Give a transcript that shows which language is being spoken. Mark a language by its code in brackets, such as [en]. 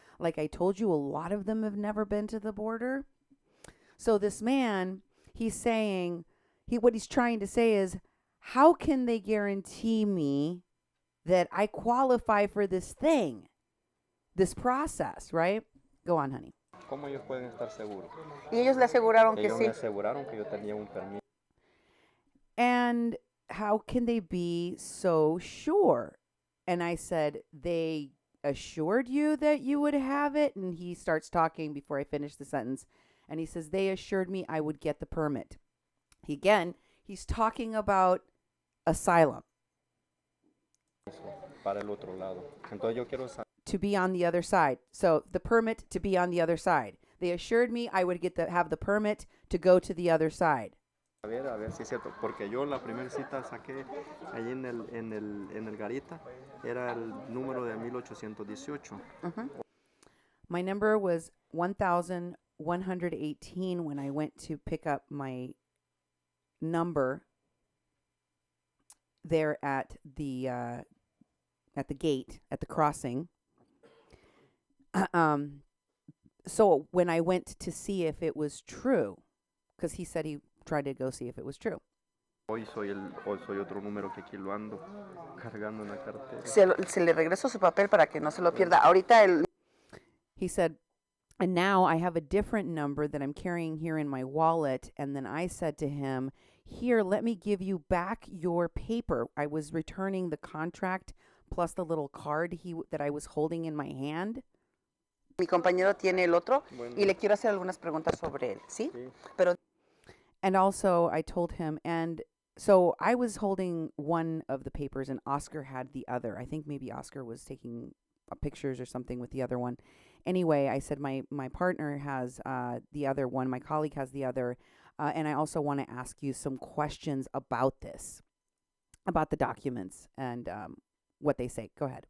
[en] Like I told you, a lot of them have never been to the border. So this man, he's saying, what he's trying to say is, how can they guarantee me that I qualify for this thing, this process, right? Go on, honey. [es] ¿Cómo ellos pueden estar seguros? Y ellos le aseguraron que Ellos me sí. aseguraron que yo tenía un permiso. [en] And how can they be so sure? And I said, they assured you that you would have it? And he starts talking before I finish the sentence. And he says, they assured me I would get the permit. He's talking about asylum. [es] Para el otro lado. Entonces yo quiero saber. [en] To be on the other side. So the permit to be on the other side. They assured me I would have the permit to go to the other side. [es] A ver si es cierto, porque yo la primera cita saqué ahí en el garita, era el número de 1818. Uh-huh. [en] My number was 1118 when I went to pick up my number there at the gate, at the crossing. So when I went to see if it was true, because he said he tried to go see if it was true. [es] Hoy soy otro número que aquí lo ando cargando en la cartera. Se le regresó su papel para que no se lo pierda. Ahorita [en] He said, and now I have a different number that I'm carrying here in my wallet. And then I said to him, here, let me give you back your paper. I was returning the contract plus the little card that I was holding in my hand. [es] Mi compañero tiene el otro Bueno. y le quiero hacer algunas preguntas sobre él, ¿sí? Sí. Pero [en] And also I told him, and so I was holding one of the papers and Oscar had the other. I think maybe Oscar was taking pictures or something with the other one. Anyway, I said my partner has the other one, my colleague has the other, and I also want to ask you some questions about this, about the documents and what they say. Go ahead.